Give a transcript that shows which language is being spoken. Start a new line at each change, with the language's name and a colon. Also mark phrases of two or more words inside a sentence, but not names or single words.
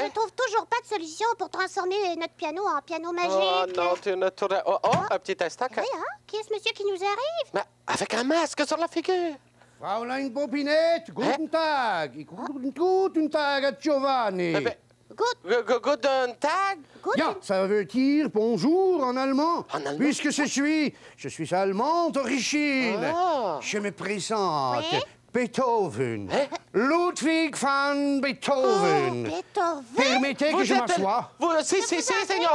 French: je trouve toujours pas de solution pour transformer notre piano en piano magique. Oh non, tu ne tournes... Oh, un petit instant. Oui, hein? Qui est ce monsieur qui nous arrive? Mais avec un masque sur la figure.
German: Fraulein Popinette, guten Tag. Guten Tag à Giovanni.
French: Eh ben,
English: Good.
German: Guten Tag. Ja,
French: ça veut dire bonjour en allemand. En allemand? Puisque je suis allemande d'origine. Ah. Je me présente. Oui? Beethoven. Hein? Ludwig van Beethoven. Beethoven? Permettez que je m'assoie. Si, Seigneur.